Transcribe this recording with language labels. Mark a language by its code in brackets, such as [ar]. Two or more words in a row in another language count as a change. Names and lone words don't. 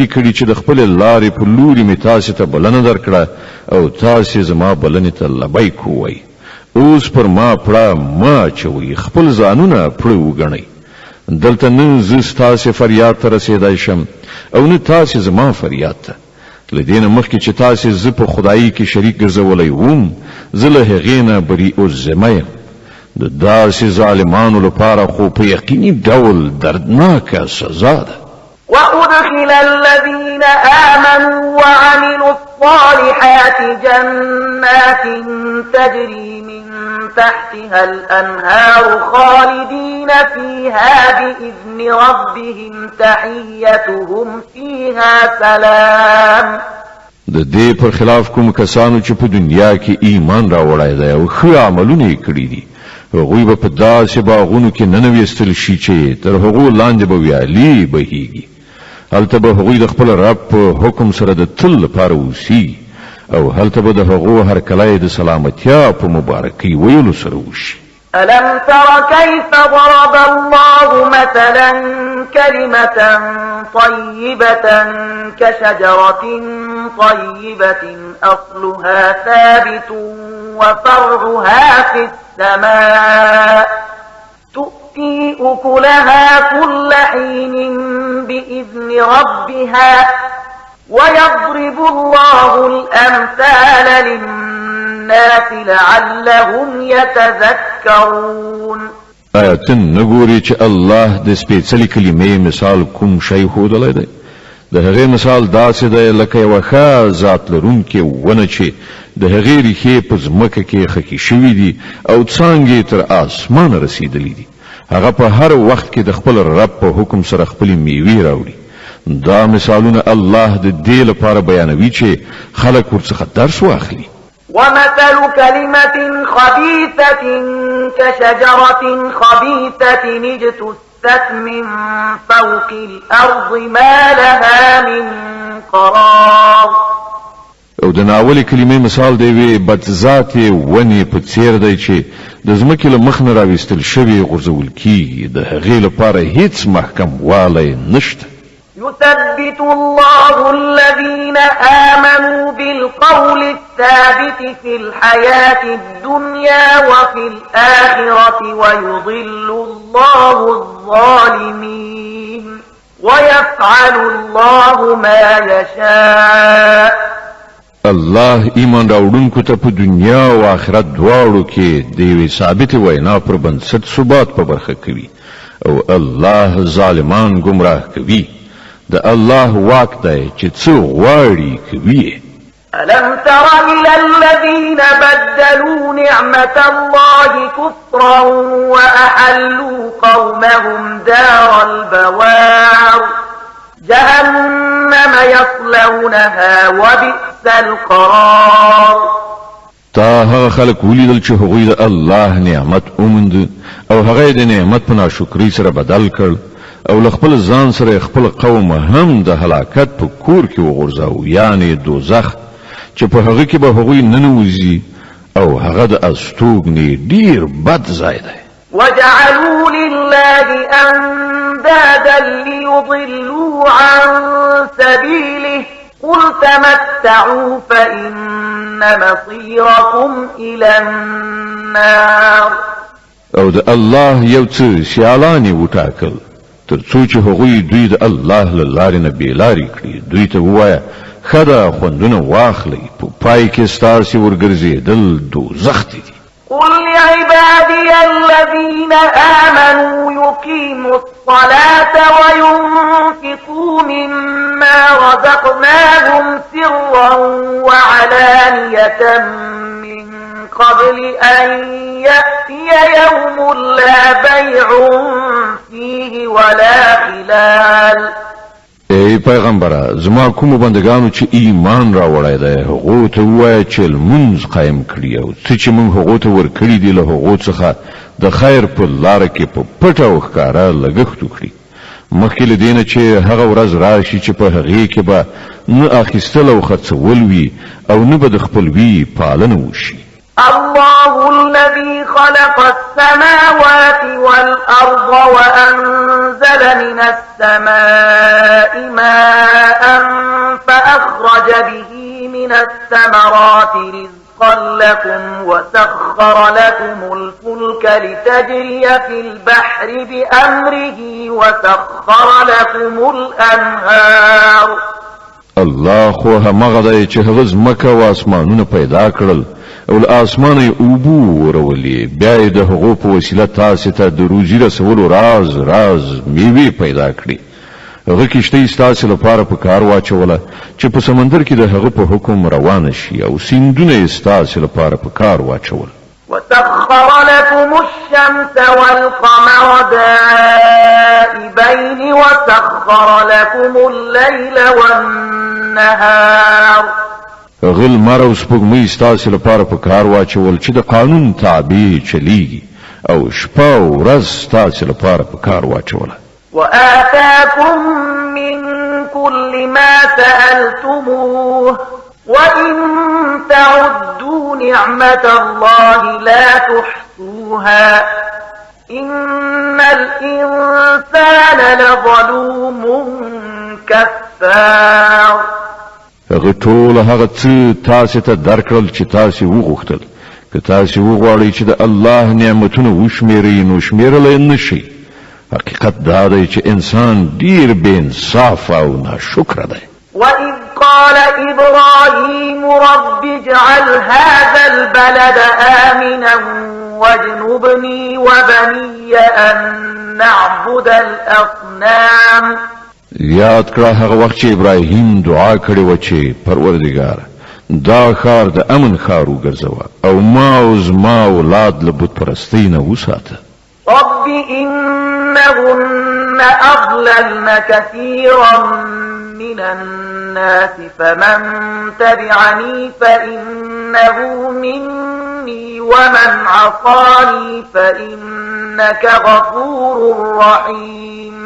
[ps] کړی چې د خپل لارې په لوري می تاسو ته بلنه درکړه او تاسو زما بلنه ته لبیک وای اوس پر ما پړه ما چوي خپل ځانونه پړه وګڼي دلته نه ز تاسو فریاد ته رسیدای شم او نه تاسو زما فریاد ته لدین مخکې چې تاسو ز په خدای کې شریک ګرځولای ووم زله هغینه بری او زمایم د داسې ظالمانو لپاره خو په یقیني ډول دردناکه سزا ده [ar] وأدخل الذين آمنوا وعملوا الصالحات جنات تجري من تحتها الأنهار خالدين فيها بإذن ربهم تحيتهم فيها سلام [ps] د دې پر خلاف کوم کسانو چې په دنیا کې ایمان راوړای دی او ښه عملونه کړی دي هغوی به په داسې باغونو کې ننویستل شي چې تر هغو لاندې به ویالې بهیږي هلته به هغوی د خپل رب په حکم سره د تل لپاره اوسي او هلته به د هغو هرکلی د سلامتیا په مبارکۍ ویلو سره وشي [ar] ألم تر كيف ضرب الله مثلا كلمة طيبة كشجرة طيبة أصلها ثابت وفرعها في السماء تؤتي أكلها كل حين بإذن ربها ويضرب الله الأمثال للناس لعلهم يتذكرون [ps] آیاتن نګوري چې الله د سپېڅلې کلمې مثال کوم شی ښودلی دی د هغې مثال داسې دی لکه یوه ښه ذات لرونکې ونه چې د هغې ریښې په ځمکه کې خښې شوي دي او څانګې تر اسمانه رسېدلي دي هغه په هر وخت کې د خپل رب په حکم سره خپلې میوې راوړي دا مثالونه الله د دې لپاره بیانوي چې خلک ورڅخه درس واخلي [ar] ومثل كلمة خبيثة كشجرة خبيثة اجتثت من فوق الأرض ما لها من قرار [ps] او د ناولې کلمې مثال دی وی بدذاتې ونې په څیر دی چې د ځمکې له مخ نه راویستل شوی غورځول کیږي د هغې لپاره هیڅ محکم والی نشته [ar] يثبت الله الذين آمنوا بالقول الثابت في الحياة الدنيا وفي الآخرة ويضل الله الظالمين ويفعل الله ما يشاء [ps] الله ایمان راوړونکو ته په دنیا او آخرت دواړو کې د یوې ثابتې وینا پر بنسټ ثبات په برخه کوي او الله ظالمان گمراه کوي د الله واک دی چې څه غواړي کوي [ar] ألم تر إلى الذين بدلوا نعمة الله كفرا وأحلوا قومهم دار البوار جهنم يصلونها وبئس القرار [ps] تا هغه خلک ولیدل چې هغوی د الله نعمت اومند او هغه د نعمت په ناشکرۍ سره بدل کړ او لخپل ځان سره خپل قوم هم د هلاکت په کور کې وغورځاو یعنی دوزخ چې په هغه کې به هغوی ننوځي او هغه د استوګنې ډیر بد ځای دی [ar] وجعلوا لله أندادا ليضلوا عن سبيله قل تمتعوا فإن مصيركم إلى النار [ps] او د الله یو څه سیالانی وټاکل تر څو چې هغوی دوی د الله له لارې نه بېلارې کړي دوی ته ووایه ښه ده خوندونه واخلئ په پای کې ستاسې ورګرځېدل دوزخ دي [ar] قل لعبادي الذين آمنوا يقيموا الصلاة وينفقوا مما رزقناهم سرا وعلانية من قبل أن يأتي يوم لا بيع فيه ولا خلال [ps] ای پیغمبره زما کوم بندگانو چې ایمان راوړی دی هغو ته ووایه چې لمونځ قایم کړي او څه چې موږ هغو ته ورکړي دي له هغو څخه د خیر په لاره کې په پټه او ښکاره لګښت وکړي مخکې له دې نه چې هغه ورځ راشي چې په هغې کې به نه اخیستل او خرڅول وي او نه به د خپلوي پالنه وشي [ar] الله الذي خلق السماوات والأرض وأنزل من السماء ماء فأخرج به من الثمرات رزقا لكم وسخر لكم الفلك لتجري في البحر بأمره وسخر لكم الأنهار. [ps] الله خو همغه دی چې هغه ځمکه او اسمانونه پیدا کړل او له اسمانه یې اوبو ورولې بیا یې د هغو په وسیله تاسې ته د روزي رسولو راز میوې پیدا کړي. هغه کښتۍ ستاسې لپاره په کار واچوله چې په سمندر کې د هغه په حکم روانه شي او سیندونه یې ستاسې لپاره په کار واچول. [ar] وسخر لكم الشمس والقمر دائبين وسخر لكم الليل والنهار. [ps] غل مر او سپوږمۍ ستاسې لپاره په کار واچول چې د قانون تابع چلیږي او شپه او ورځ ستاسې لپاره په کار واچوله. [ar] وآتاكم من كل ما سألتموه وإن تعدوا نعمة الله لا تحصوها إن الإنسان لظلوم كفار. [ps] هغه ټول هغه څه تاسې ته درکړل چې تاسې وغوښتل که تاسې وغواړئ چې د الله نعمتونه وشمیرئ نو شمیرلی نشئ. حقیقت دا دی چې انسان ډیر بې انصاف او ناشکره دی. [ar] وإذ قال إبراهيم رب اجعل هذا البلد آمنا واجنبني وبني أن نعبد الأصنام. [ps] یاد کړه هغه وخت چې ابراهیم دعا کړې و چې پروردګار دا ښار د امن ښار وګرځوه او ما او زما اولاد له بت پرستۍ نه وساته. [ar] رب إنهن أضللن كثيرا من الناس فمن تبعني فإنه مني ومن عصاني فإنك غفور رحيم.